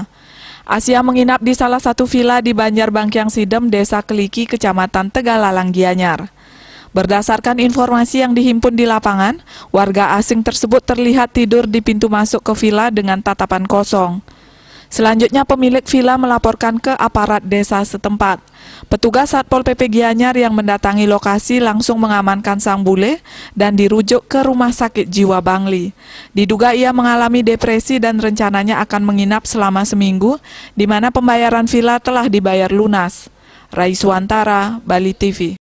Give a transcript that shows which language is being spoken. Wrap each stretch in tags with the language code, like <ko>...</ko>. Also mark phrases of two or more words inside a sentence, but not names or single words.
<id>Asia menginap di salah satu villa di Banjar Bangkiang Sidem, Desa Keliki, Kecamatan Tegalalang, Gianyar. Berdasarkan informasi yang dihimpun di lapangan, warga asing tersebut terlihat tidur di pintu masuk ke villa dengan tatapan kosong. Selanjutnya pemilik villa melaporkan ke aparat desa setempat. Petugas Satpol PP Gianyar yang mendatangi lokasi langsung mengamankan sang bule dan dirujuk ke Rumah Sakit Jiwa Bangli. Diduga ia mengalami depresi dan rencananya akan menginap selama seminggu, di mana pembayaran villa telah dibayar lunas. Raiswantara, Bali TV.</id>